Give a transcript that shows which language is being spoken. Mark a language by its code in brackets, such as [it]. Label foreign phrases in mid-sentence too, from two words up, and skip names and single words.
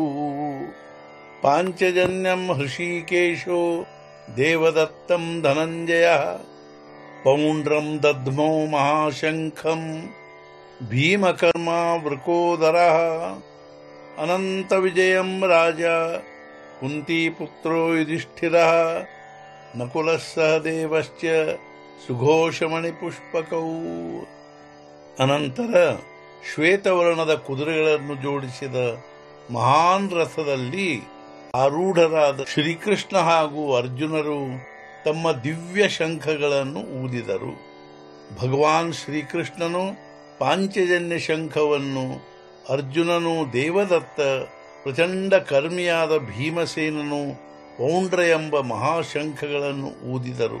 [sa] पाञ्चजन्यं हृषीकेशो देवदत्तं धनञ्जयः पौण्ड्रं दध्मौ महाशङ्खं भीमकर्मा वृकोदरः। अनन्तविजयं राजा कुन्तीपुत्रो युधिष्ठिरः नकुलः सहदेवश्च सुघोषमणिपुष्पकौ। [kn] ಅನಂತರ ಶ್ವೇತವರ್ಣದ ಕುದುರೆಗಳನ್ನು ಜೋಡಿಸಿದ ಮಹಾನ್ ರಥದಲ್ಲಿ ಆರೂಢರಾದ ಶ್ರೀಕೃಷ್ಣ ಹಾಗೂ ಅರ್ಜುನರು ತಮ್ಮ ದಿವ್ಯ ಶಂಖಗಳನ್ನು ಊದಿದರು. ಭಗವಾನ್ ಶ್ರೀಕೃಷ್ಣನು ಪಾಂಚಜನ್ಯ ಶಂಖವನ್ನು, ಅರ್ಜುನನು ದೇವದತ್ತ, ಪ್ರಚಂಡ ಕರ್ಮಿಯಾದ ಭೀಮಸೇನನು ಪೌಂಡ್ರ ಎಂಬ ಮಹಾಶಂಖಗಳನ್ನು ಊದಿದರು.